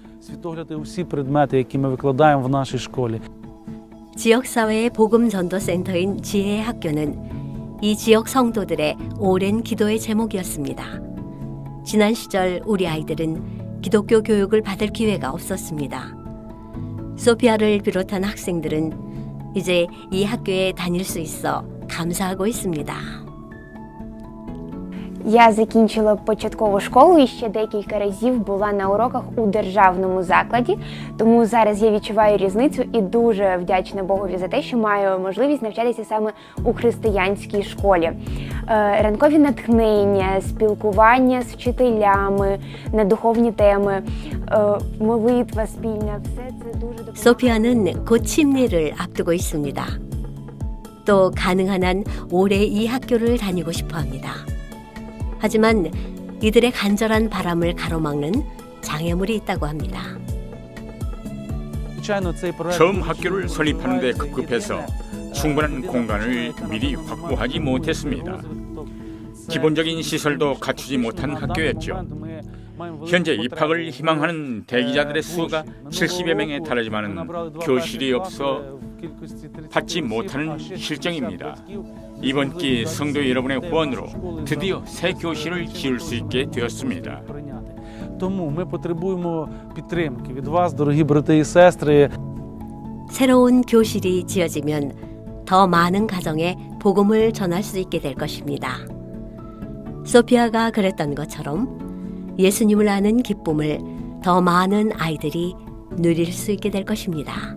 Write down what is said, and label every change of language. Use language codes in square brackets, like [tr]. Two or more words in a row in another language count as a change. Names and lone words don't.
[ko] 지역사회의 복음전도센터인 지혜의 학교는 이 지역 성도들의 오랜 기도의 제목이었습니다. 지난 시절 우리 아이들은 기독교 교육을 받을 기회가 없었습니다. 소피아를 비롯한 학생들은 이제 이 학교에 다닐 수 있어 감사하고 있습니다. [uk] Я закінчила початкову школу і ще декілька разів була на уроках у державному закладі, тому зараз я відчуваю різницю і дуже вдячна Богові за те, що маю можливість навчатися саме у християнській школі. Ранкові натхнення, спілкування з вчителями на духовні теми, молитва спільна, все це дуже допомагає. [ko] 소피아는 곧 침례를 앞두고 있습니다. 또 가능한 한 올해 이 학교를 다니고 싶어 합니다. 하지만 이들의 간절한 바람을 가로막는 장애물이 있다고 합니다. 처음 학교를 설립하는데 급급해서 충분한 공간을 미리 확보하지 못했습니다. 기본적인 시설도 갖추지 못한 학교였죠. 현재 입학을 희망하는 대기자들의 수가 70여 명에 달하지만 교실이 없어 받지 못하는 실정입니다. 이번 기 성도 여러분의 후원으로 드디어 새 교실을 지을 수 있게 되었습니다. [uk] Тому ми потребуємо підтримки від вас, дорогі брати і сестри. [ko] 새로운 교실이 지어지면 더 많은 가정에 복음을 전할 수 있게 될 것입니다. 소피아가 그랬던 것처럼 예수님을 아는 기쁨을 더 많은 아이들이 누릴 수 있게 될 것입니다.